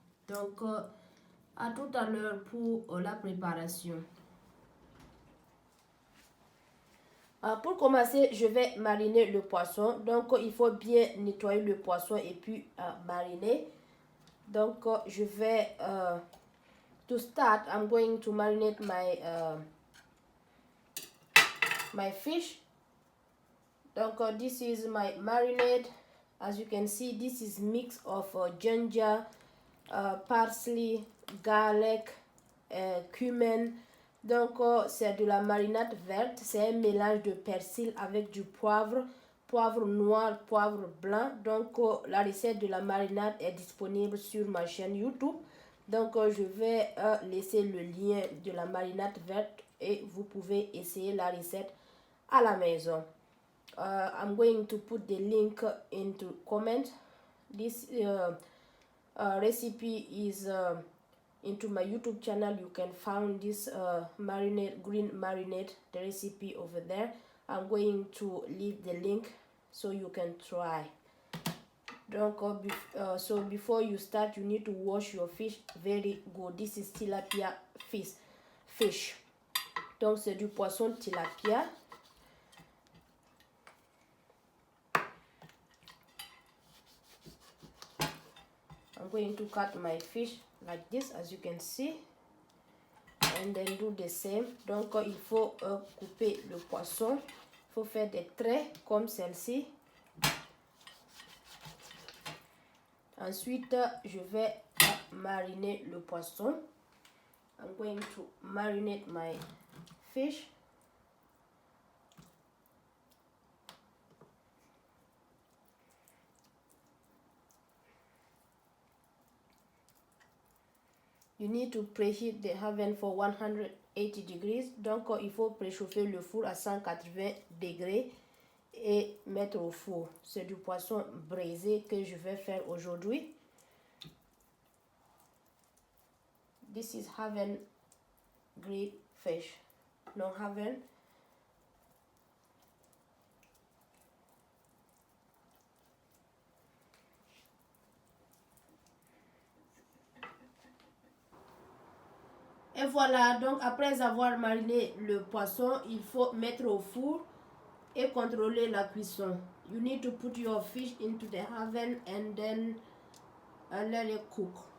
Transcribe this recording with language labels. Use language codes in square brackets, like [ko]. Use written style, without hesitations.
[fr] Donc, à tout à l'heure pour la préparation. Pour commencer, je vais mariner le poisson. Donc, il faut bien nettoyer le poisson et puis mariner. Donc, je vais... [en] To start, I'm going to marinate my fish. Donc, this is my marinade. As you can see, this is mix of ginger, parsley, garlic, cumin. [fr] Donc, c'est de la marinade verte. C'est un mélange de persil avec du poivre, poivre noir, poivre blanc. Donc, la recette de la marinade est disponible sur ma chaîne YouTube. Donc, je vais laisser le lien de la marinade verte et vous pouvez essayer la recette à la maison. [en] I'm going to put the link into comment. This recipe is into my YouTube channel. You can find this marinade, green marinade, the recipe over there. I'm going to leave the link so you can try. Donc, so before you start, you need to wash your fish very good. This is tilapia fish. [fr] Donc, c'est du poisson tilapia. [en] I'm going to cut my fish like this, as you can see. And then do the same. [fr] Donc, il faut couper le poisson. Il faut faire des traits comme celle-ci. Ensuite, je vais mariner le poisson. [en] I'm going to marinate my fish. You need to preheat the oven for 180 degrees. [fr] Donc, il faut préchauffer le four à 180 degrés et mettre au four. C'est du poisson braisé que je vais faire aujourd'hui. [en] This is Haven grilled fish. No Haven. [fr] Et voilà, donc après avoir mariné le poisson, il faut mettre au four et contrôler la cuisson. [en] You need to put your fish into the oven and then let it cook.